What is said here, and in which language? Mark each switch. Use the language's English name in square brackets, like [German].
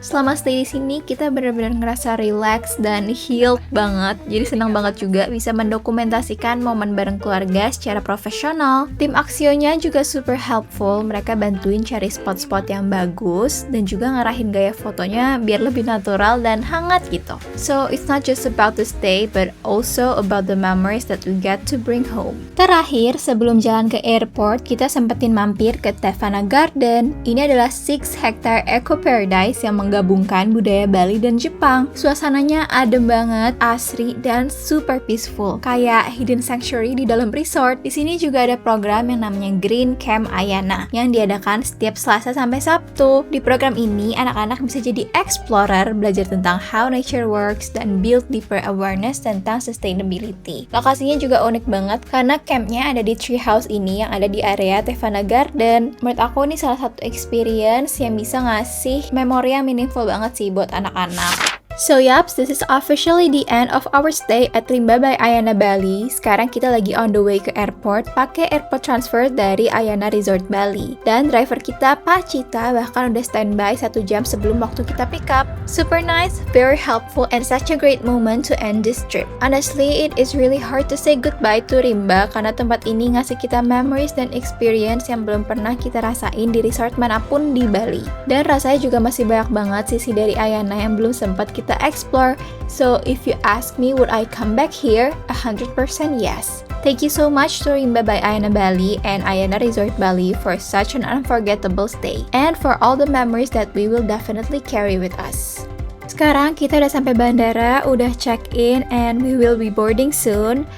[Indonesian] Selama stay di sini, kita benar-benar ngerasa relax dan healed banget. Jadi senang banget juga bisa mendokumentasikan momen bareng keluarga secara profesional. Tim Axio-nya juga [English] super helpful. [Indonesian] Mereka bantuin cari spot-spot yang bagus dan juga ngarahin gaya fotonya biar lebih natural dan hangat gitu. [English] So, it's not just about the stay, but also about the memories that we get to bring home. [Indonesian] Terakhir, sebelum jalan ke airport, kita sempetin mampir ke Tevana Garden. Ini adalah 6 hectare eco paradise yang menggabungkan budaya Bali dan Jepang. Suasananya adem banget, asri, dan super peaceful. Kayak hidden sanctuary di dalam resort. Di sini juga ada program yang namanya Green Camp Ayana yang diadakan setiap Selasa sampai Sabtu. Di program ini, anak-anak bisa jadi explorer, belajar tentang [English] how nature works, [Indonesian] dan [English] build deeper awareness [Indonesian] tentang sustainability. Lokasinya juga unik banget karena campnya ada di tree house ini yang ada di area Tevana Garden. Menurut aku ini salah satu experience yang bisa ngasih memori yang meaningful banget sih buat anak-anak. [English] So yaps, this is officially the end of our stay at Rimba by Ayana Bali. [Indonesian] Sekarang kita lagi [English] on the way [Indonesian] ke airport pakai airport transfer dari Ayana Resort Bali. Dan driver kita, Pak Cita, bahkan udah standby 1 jam sebelum waktu kita pick up. [English] Super nice, very helpful, and such a great moment to end this trip. Honestly, it is really hard to say goodbye to Rimba [Indonesian] karena tempat ini ngasih kita memories dan experience yang belum pernah kita rasain di resort manapun di Bali. Dan rasanya juga masih banyak banget sisi dari Ayana yang belum sempat kita explore. [English] So if you ask me would I come back here, 100% yes. Thank you so much to Rimba by Ayana Bali and Ayana Resort Bali for such an unforgettable stay and for all the memories that we will definitely carry with us. [Indonesian] Sekarang kita udah sampai bandara, udah check-in, [English] and we will be boarding soon.